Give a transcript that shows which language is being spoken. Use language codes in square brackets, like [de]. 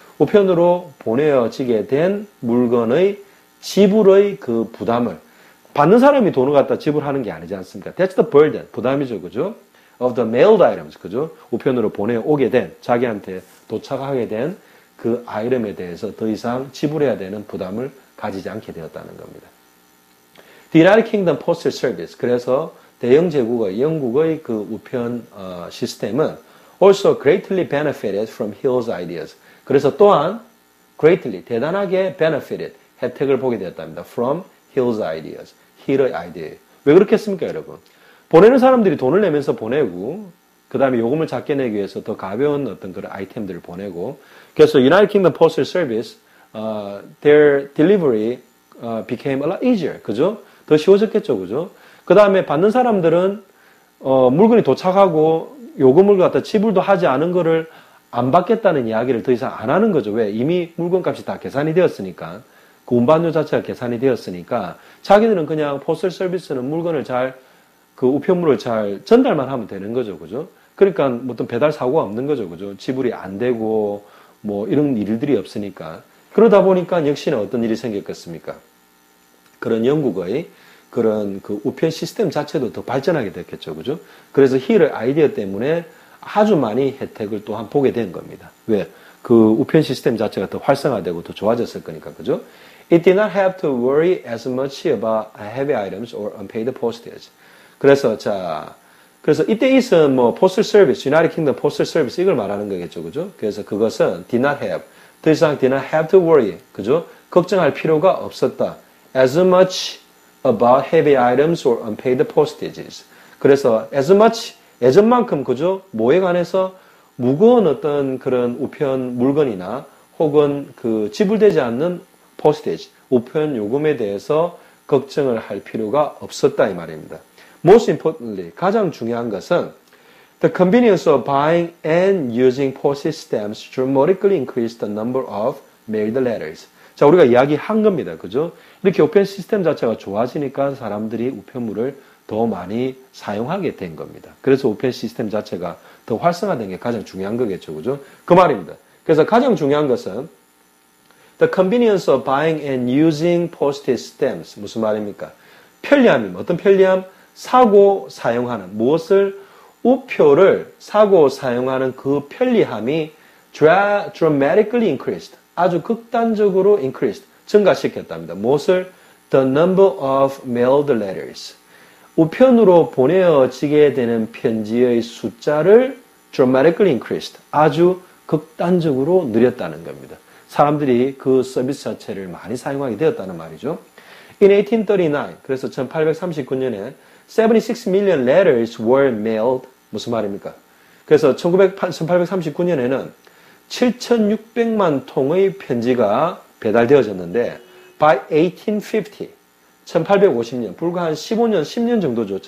[ko] 우편으로 보내어지게 된 물건의 지불의 그 부담을, 받는 사람이 돈을 갖다 지불하는 게 아니지 않습니까? [en] That's the burden, [ko] 부담이죠, 그죠? [en] Of the mailed items, 그죠? [ko] 우편으로 보내오게 된, 자기한테 도착하게 된 그 아이템에 대해서 더 이상 지불해야 되는 부담을 가지지 않게 되었다는 겁니다. [en] The United Kingdom Postal Service, [ko] 그래서 대영 제국의 영국의 그 우편 시스템은 also [en] greatly benefited from Hill's ideas. [ko] 그래서 또한 greatly, 대단하게 benefited, 혜택을 보게 되었답니다. [en] From Hill's ideas, [ko] 힐의 아이디어. 왜 그렇겠습니까, 여러분? 보내는 사람들이 돈을 내면서 보내고, 그 다음에 요금을 작게 내기 위해서 더 가벼운 어떤 그런 아이템들을 보내고, 그래서 [en] United Kingdom Postal Service, their delivery became a lot easier. [ko] 그죠? 더 쉬워졌겠죠, 그죠? 그 다음에 받는 사람들은 물건이 도착하고 요금을 갖다 지불도 하지 않은 거를 안 받겠다는 이야기를 더 이상 안 하는 거죠. 왜? 이미 물건값이 다 계산이 되었으니까. 그 운반료 자체가 계산이 되었으니까 자기들은 그냥 포스털 서비스는 물건을 그 우편물을 잘 전달만 하면 되는 거죠. 그죠? 그러니까 어떤 배달 사고가 없는 거죠. 그죠? 지불이 안 되고 뭐 이런 일들이 없으니까. 그러다 보니까 역시나 어떤 일이 생겼겠습니까? 그런 영국의 그런 그 우편 시스템 자체도 더 발전하게 됐겠죠. 그죠? 그래서 힐의 아이디어 때문에 아주 많이 혜택을 또한 보게 된 겁니다. 왜? 그 우편 시스템 자체가 더 활성화되고 더 좋아졌을 거니까. 그죠? [en] It did not have to worry as much about heavy items or unpaid postage. [ko] 그래서 이때 있은 뭐 postal service, United Kingdom postal service 이걸 말하는 거겠죠. 그죠? [en] 그래서 그것은 did not have, [ko] 더 이상 [en] did not have to worry. [ko] 그죠? 걱정할 필요가 없었다. [en] As much about heavy items or unpaid postages. [ko] 그래서 as much, 예전만큼 그죠? 뭐에 관해서 무거운 어떤 그런 우편 물건이나 혹은 그 지불되지 않는 postage, 우편 요금에 대해서 걱정을 할 필요가 없었다 이 말입니다. [en] Most importantly, [ko] 가장 중요한 것은 [en] the convenience of buying and using postage stamps dramatically increased the number of mailed letters. [ko] 자, 우리가 이야기한 겁니다. 그죠? 이렇게 우편 시스템 자체가 좋아지니까 사람들이 우편물을 더 많이 사용하게 된 겁니다. 그래서 우편 시스템 자체가 더 활성화된 게 가장 중요한 거겠죠. 그죠? 그 말입니다. 그래서 가장 중요한 것은 [en] the convenience of buying and using postage stamps. [ko] 무슨 말입니까? 편리함입니다. 어떤 편리함? 사고 사용하는 무엇을? 우표를 사고 사용하는 그 편리함이 [en] dramatically increased. [ko] 아주 극단적으로 increased. 증가시켰답니다. 무엇을? [en] The number of mailed letters. [ko] 우편으로 보내어지게 되는 편지의 숫자를 [en] dramatically increased. [ko] 아주 극단적으로 늘렸다는 겁니다. 사람들이 그 서비스 자체를 많이 사용하게 되었다는 말이죠. [en] In 1839, [ko] 그래서 1839년에 [en] 76 million letters were mailed. [ko] 무슨 말입니까? 그래서 1839년에는 7,600만 통의 편지가 배달되어졌는데 [en] by 1850, [ko] 1850년, 불과 한 15년, 10년 정도죠.